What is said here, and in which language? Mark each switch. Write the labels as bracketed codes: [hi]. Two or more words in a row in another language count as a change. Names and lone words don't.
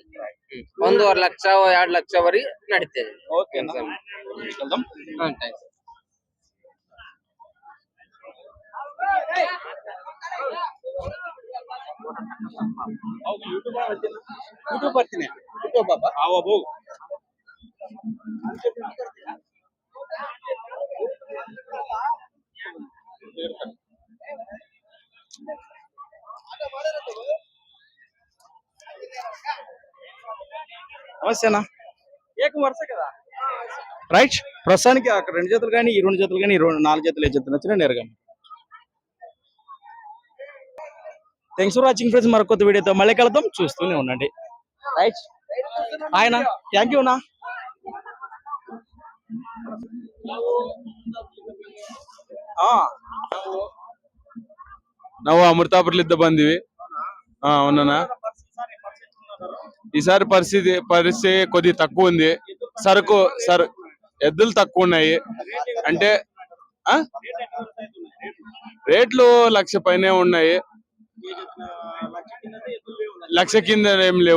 [kn] 1.5 ಲಕ್ಷ 2 ಲಕ್ಷ ವರೆಗೆ ನಡೀತೇವೆ. ಓಕೆ ಸ್ವಾಮಿ. ಯೂಟ್ಯೂಬ್ ಬರ್ತೀನಿ. [te] ಯೂಟ್ಯೂಬ್ ಬಾಬಾ ಬಾಬು నమస్తేనా? రైట్. ప్రస్తుతానికి అక్కడ 2 జతలు కానీ ఈ 2 జతలు కానీ 4 జతలు ఏ జతలు వచ్చినా నేరుగా. [en] Thanks for watching friends. [te] మరొక కొత్త వీడియోతో మళ్ళీ కలుద్దాం. చూస్తూనే ఉండండి. రైట్. ఆయన [en] thank you [te] నా. [kn] ನಾವು ಅಮೃತಾಪುರಲಿದ್ದ ಬಂದಿವಿ. [te] అవునా? ఈసారి పరిస్థితి కొద్ది తక్కువ ఉంది. ఎద్దులు తక్కువ ఉన్నాయి. అంటే రేట్లు 1,00,000 పైనే ఉన్నాయి. 1,00,000 కింద ఏం లేవు.